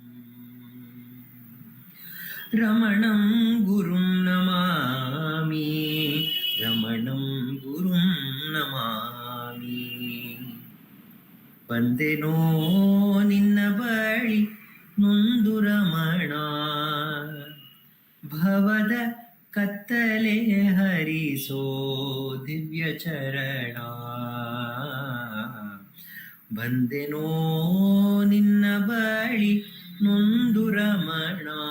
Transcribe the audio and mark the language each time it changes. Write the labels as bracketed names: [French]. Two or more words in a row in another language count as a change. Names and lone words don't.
[Sanskrit] रमणं गुरुं नमामि रमणं गुरुं नमामि [Kannada] ಬಂದೆನೋ ನಿನ್ನ ಬಳಿ नೊಂದು ರಮಣ ಭವದ ಕತ್ತಲೆ ಹರಿಸೋ ದಿವ್ಯ ಚರಣ ಬಂದೆನೋ ನಿನ್ನ ಬಳಿ ನೊಂದು ರಮಣ